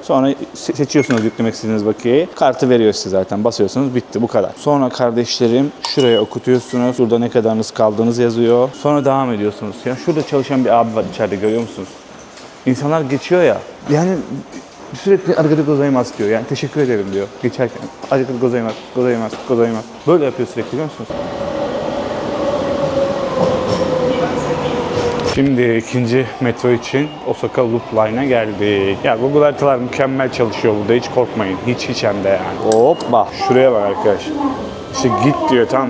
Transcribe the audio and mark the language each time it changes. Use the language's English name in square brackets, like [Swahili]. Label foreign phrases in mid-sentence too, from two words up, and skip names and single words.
[Turkish] Sonra seçiyorsunuz yüklemek istediğiniz bakiyeyi. Kartı veriyor size zaten. Basıyorsunuz, bitti, bu kadar. Sonra kardeşlerim şuraya okutuyorsunuz. Burada ne kadarınız kaldığınız yazıyor. Sonra devam ediyorsunuz. Ya şurada çalışan bir abi var içeride, görüyor musunuz? İnsanlar geçiyor ya. Yani sürekli [Japanese] ありがとうございます [Turkish] diyor. Yani teşekkür ederim diyor geçerken. [Japanese] ありがとうございます、ございます、ございます. [Turkish] Böyle yapıyor sürekli, biliyor musunuz? Şimdi ikinci metro için Osaka Loop Line'a geldik. Ya Google haritalar mükemmel çalışıyor burada, hiç korkmayın. Hiç hem de yani. Hoppa. Şuraya bak arkadaş. İşte git diyor, tamam mı?